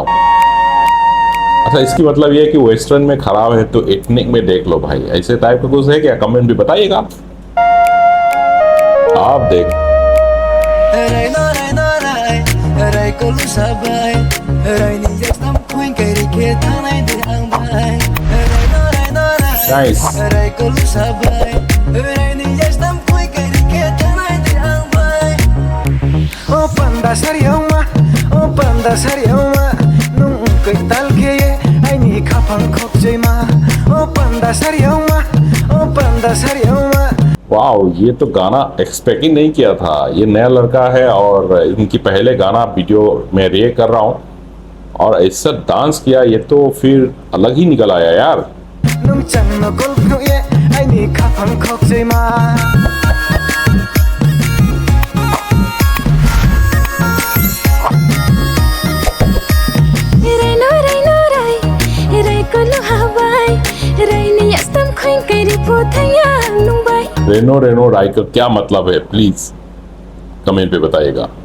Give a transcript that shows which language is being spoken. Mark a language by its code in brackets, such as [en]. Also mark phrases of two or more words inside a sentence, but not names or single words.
[hi] अच्छा इसकी मतलब ये है कि वेस्टर्न में खराब है तो एथनिक में देख लो भाई, ऐसे टाइप का कुछ है क्या? कमेंट भी बताइएगा। आप देख नाइस। [trp] Panda sarioma, nung kai tal ke ai ni khapang khok jema. O panda sarioma. [hi] वाओ, ये तो गाना एक्सपेक्ट ही नहीं किया था। ये नया लड़का है और इनकी पहले गाना वीडियो में रिएक्ट कर रहा हूँ और ऐसा डांस किया, ये तो फिर अलग ही निकल आया यार। [trp] Nung chang no kol kro ye ai ni khapang khok jema. [hi] रेनो रेनो राय का क्या मतलब है प्लीज कमेंट पे बताइएगा।